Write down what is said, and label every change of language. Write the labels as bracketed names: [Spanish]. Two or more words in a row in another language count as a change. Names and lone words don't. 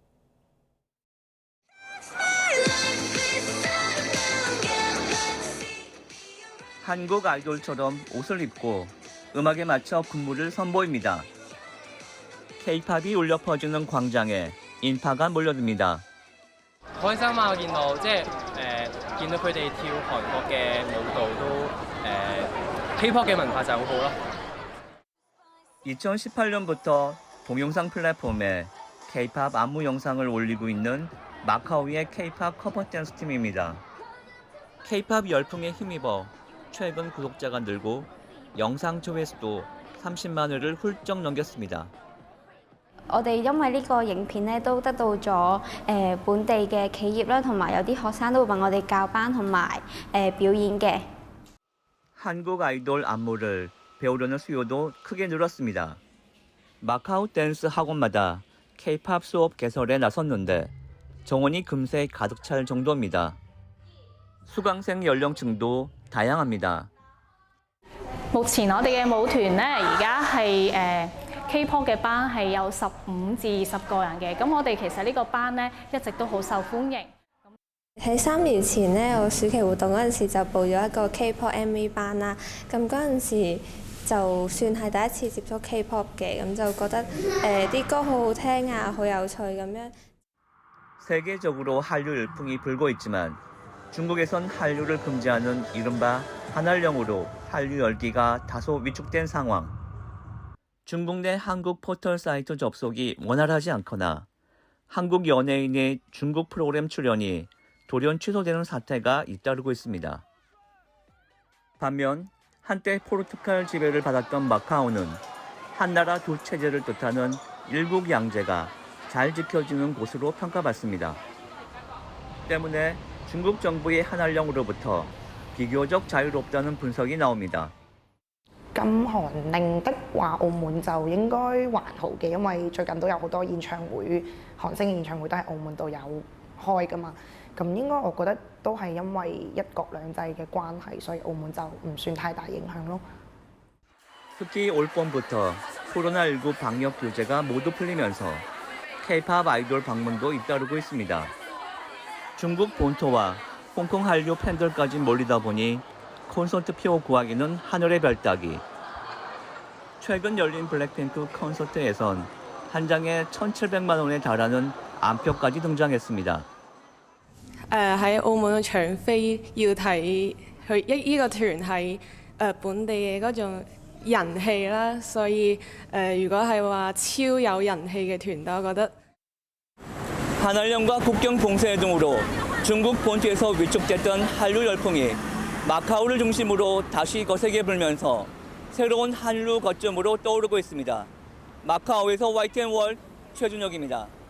[Korean] 한국 아이돌처럼 옷을 입고 음악에 맞춰 군무를 선보입니다. K-팝이 울려 퍼지는 광장에 인파가 몰려듭니다. [Cantonese] 開心啊！我見到見到佢哋跳韓國嘅舞蹈都K-pop 嘅文化就好好咯。 [Korean] 2018년부터 동영상 플랫폼에 K-팝 안무 영상을 올리고 있는 마카오의 K-팝 커버 댄스 팀입니다. K-팝 열풍에 힘입어 최근 구독자가 늘고 영상 조회수도 30만 회를 훌쩍 넘겼습니다. [Cantonese] 我哋因為呢個影片咧都得到咗本地嘅企業啦，同埋有啲學生都會問我哋教班同埋表演嘅。 [Korean] 한국 아이돌 안무를 배우려는 수요도 크게 늘었습니다. 마카오 댄스 학원마다 K-팝 수업 개설에 나섰는데 정원이 금세 가득 찰 정도입니다. 수강생 연령층도 다양합니다. [Cantonese] 目前我哋嘅舞團咧，而家係K-pop 嘅班係有15至20個人嘅，咁我哋其實呢個班咧一直都好受歡迎。喺3年前咧，我暑期活動嗰陣時就報咗一個 K-pop MV 班啦。咁嗰陣時就算係第一次接觸 K-pop 嘅，咁就覺得啲歌好好聽啊，好有趣咁樣。 [Korean] 세계적으로 한류 열풍이 불고 있지만 중국에선 한류를 금지하는 이른바 한한령으로 한류 열기가 다소 위축된 상황. 중국 내 한국 포털 사이트 접속이 원활하지 않거나 한국 연예인의 중국 프로그램 출연이 돌연 취소되는 사태가 잇따르고 있습니다. 반면 한때 포르투갈 지배를 받았던 마카오는 한나라 두 체제를 뜻하는 일국 양제가 잘 지켜지는 곳으로 평가받습니다. 때문에 중국 정부의 한한령으로부터 비교적 자유롭다는 분석이 나옵니다. [Cantonese] 禁韓令的話，澳門就應該還好嘅，因為最近都有好多演唱會，韓星嘅演唱會都喺澳門度有開㗎嘛。咁應該我覺得都係因為一國兩制嘅關係，所以澳門就唔算太大影響咯。 [Korean] 특히 올 봄부터 코로나19 방역 규제가 모두 풀리면서 K-팝 아이돌 방문도 잇따르고 있습니다. 중국 본토와 홍콩 한류 팬들까지 몰리다 보니 콘서트 표 구하기는 하늘의 별 따기. 최근 열린 블랙핑크 콘서트에선 한 장에 1,700만 원에 달하는 암표까지 등장했습니다. [Cantonese] 喺澳門搶飛要睇佢呢個團係本地嘅嗰種人氣啦，所以如果係話超有人氣嘅團，我覺得 [Korean] 한한령과 국경 봉쇄 등으로 중국 본토에서 위축됐던 한류 열풍이 마카오를 중심으로 다시 거세게 불면서 새로운 한류 거점으로 떠오르고 있습니다. 마카오에서 YTN-월드 최준혁입니다.